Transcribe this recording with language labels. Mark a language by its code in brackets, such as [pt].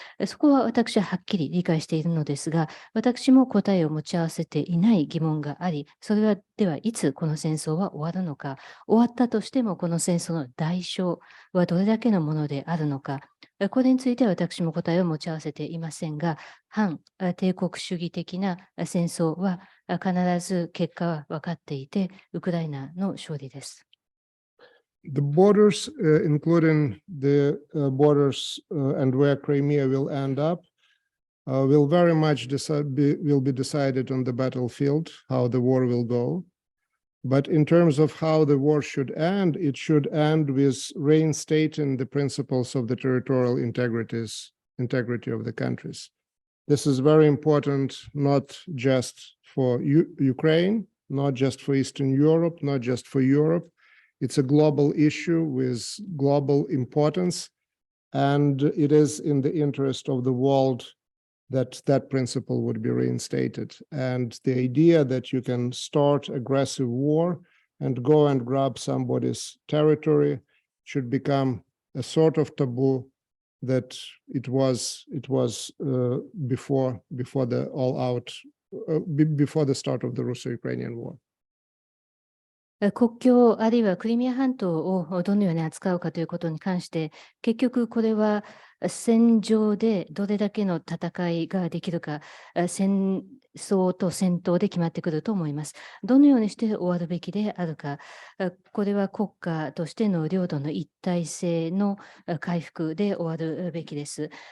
[ja] そこは私ははっきり理解しているのですが、私も答えを持ち合わせていない疑問があり、それはではいつこの戦争は終わるのか、終わったとしてもこの戦争の代償はどれだけのものであるのか、これについては私も答えを持ち合わせていませんが、反帝国主義的な戦争は必ず結果は分かっていて、ウクライナの勝利です。 [en] The borders, including the borders and where Crimea will end up, will very much will be decided on the battlefield, how the war will go. But in terms of how the war should end, it should end with reinstating the principles of the territorial integrity of the countries. This is very important, not just for Ukraine, not just for Eastern Europe, not just for Europe. It's a global issue with global importance, and it is in the interest of the world that that principle would be reinstated. And the idea that you can start aggressive war and go and grab somebody's territory should become a sort of taboo that it was before the all-out before the start of the Russo-Ukrainian War. [ja] 国境あるいはクリミア半島をどのように扱うかということに関して、結局これは戦場でどれだけの戦いができるか、戦争と戦闘で決まってくると思います。どのようにして終わるべきであるか、これは国家としての領土の一体性の回復で終わるべきです。